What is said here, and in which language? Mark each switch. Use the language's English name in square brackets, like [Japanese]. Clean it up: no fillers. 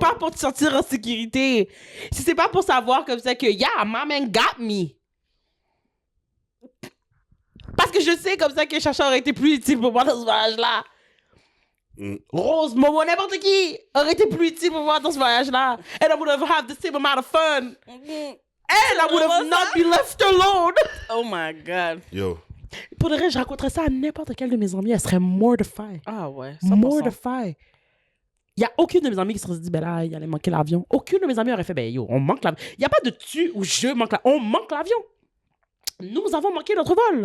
[French] pas pour te sentir en sécurité, si c'est pas pour savoir comme ça que, [English] yeah, my man got me. [French] Parce que je sais comme ça que Chacha aurait été plus utile pour moi dans ce voyage-là. Mm. Rose, Momo, n'importe qui aurait été plus utile pour moi dans ce voyage-là. [English] And I would have had the same amount of fun. Mm. And I would have not been left alone. Oh my God. Yo. [French] Pour de vrai, je raconterais ça à n'importe quel de mes amis. Elle serait mortified. Ah ouais, 100%. [English] Mortified. [French] Il n'y a aucune de mes amis qui se serait dit, ben là, il allait manquer l'avion. Aucune de mes amis aurait fait, ben yo, on manque l'avion. Il n'y a pas de tu ou je manque l'avion. On manque l'avion. Nous avons manqué notre vol.